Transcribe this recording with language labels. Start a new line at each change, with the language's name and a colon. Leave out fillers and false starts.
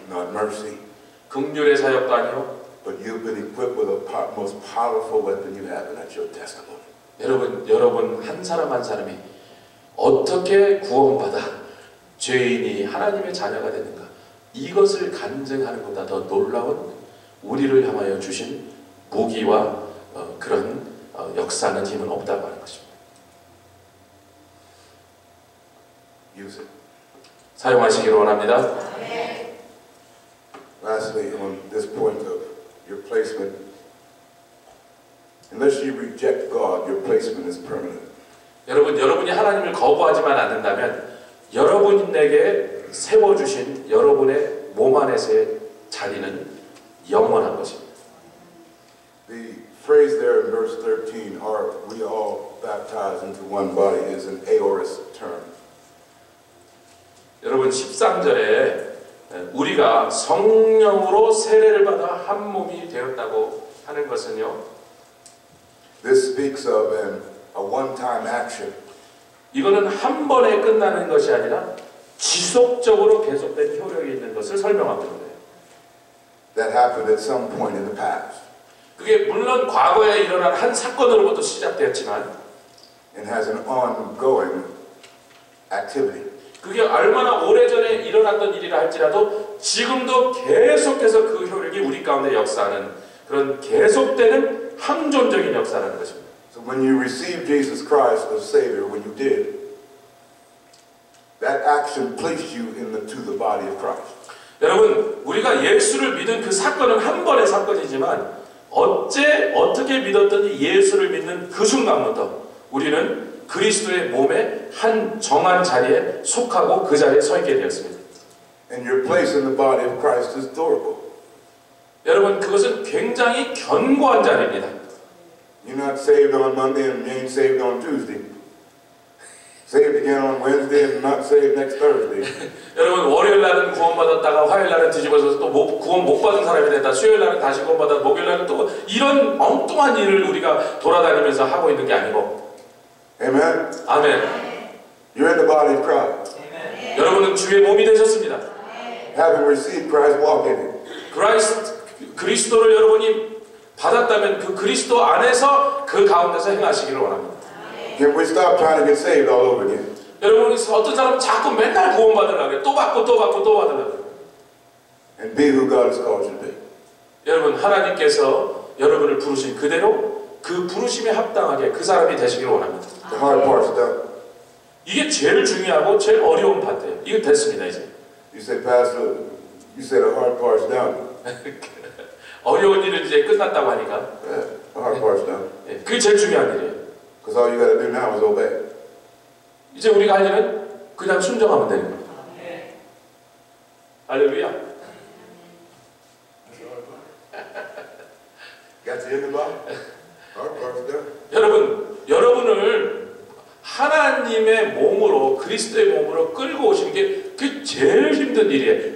English: not mercy,
Korean: 긍휼의 사역도 아니요.
English: but you've been equipped with the most powerful weapon you have, and that's your testimony.
Korean: 여러분 한 사람 한 사람이 어떻게 구원받아 죄인이 하나님의 자녀가 되는가 이것을 간증하는 것보다 더 놀라운 우리를 향하여 주신 무기와 그런 역사는 힘은 없다고 하는 것입니다.
English: Use it.
Korean: 사용하시기를 원합니다.
English: Lastly, on this point of your placement, unless you reject God, your placement is permanent.
Korean: 여러분이 하나님을 거부하지만 않는다면 여러분에게 세워주신 여러분의 몸 안에서의 자리는 영원한 것입니다.
English: The phrase there in verse 13, are we all baptized into one body, is an aorist term.
Korean: 여러분 13절에 우리가 성령으로 세례를 받아 한 몸이 되었다고 하는 것은요.
English: This speaks of a one-time action.
Korean: 이거는 한 번에 끝나는 것이 아니라 지속적으로 계속된 효력이 있는 것을 설명하고 있는 거예요.
English: That happened at some point in the past.
Korean: 그게 물론 과거에 일어난 한 사건으로부터 시작되었지만
English: and has an ongoing activity.
Korean: 그게 얼마나 오래전에 일어났던 일이라 할지라도 지금도 계속해서 그 효력이 우리 가운데 역사하는 그런 계속되는 항존적인 역사라는 것입니다.
English: So when you receive Jesus Christ as Savior, when you did, that action placed you to the body of Christ.
Korean: 여러분, 우리가 예수를 믿은 그 사건은 한 번의 사건이지만 어떻게 믿었더니 예수를 믿는 그 순간부터 우리는 그리스도의 몸의 한 정한 자리에 속하고 그 자리에 서 있게 되었습니다.
English: And your place in the body of Christ is durable.
Korean: 여러분, 그것은 굉장히 견고한 자리입니다.
English: You're not saved on Monday and you ain't saved on Tuesday. Saved again on Wednesday and not saved next Thursday.
Korean: 여러분, 월요일 날은 구원받았다가 화요일 날은 뒤집어져서 또 구원 못 받은 사람이 됐다. 수요일 날은 다시 구원받아 목요일 날은 또 이런 엉뚱한 일을 우리가 돌아다니면서 하고 있는 게 아니고.
English: Amen.
Korean: 아멘.
English: You're in the body of Christ. Amen.
Korean: 여러분은 주의 몸이 되셨습니다.
English: Having received Christ, walk in it.
Korean: 그리스도를 여러분이 받았다면 그 그리스도 안에서 그 가운데서 행하시기를 원합니다.
English: Can we stop trying to get saved all over again?
Korean: 여러분, 어떤 사람은 자꾸 맨날 구원받으려고 해요. 또 받고 받으려고 해요.
English: And be who God has called you to be.
Korean: 여러분, 하나님께서 여러분을 부르신 그대로 그 부르심에 합당하게 그 사람이 되시기를 원합니다.
English: The hard part's done.
Korean: 이게 제일 중요하고 제일 어려운 파트예요. 이거 됐습니다, 이제.
English: You say, Pastor, you say the hard part's done.
Korean: 어려운 일은 이제 끝났다고 하니까.
English: Yeah, the hard part's done.
Korean: 그게 제일 중요한 일이에요.
English: Because all you got to do now is obey.
Korean: 이제 우리가 할 일은 그냥 순종하면 되는 거예요. 할렐루야.
English: Got you in the body? Hard part's done.
Korean: 여러분을 하나님의 몸으로 그리스도의 몸으로 끌고 오시는 게 그게 제일 힘든 일이에요.